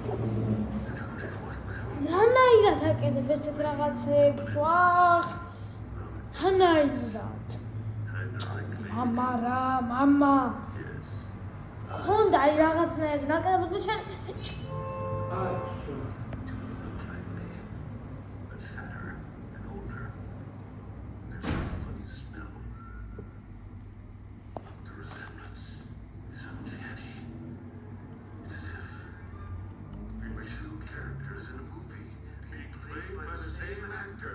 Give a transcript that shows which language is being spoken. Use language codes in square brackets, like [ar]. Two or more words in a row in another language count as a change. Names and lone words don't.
[ka] რანაირად აკეთებ ესეთ რაღაცებს, ვახ. რანაირად. მამა. ხონდა აი რაღაცნაირად გაკეთებ და შენ აი, შო. [en] But fatter and older. There's a funny smell. The resemblance is uncanny. It's as if we were two characters in a movie being played by the same actor.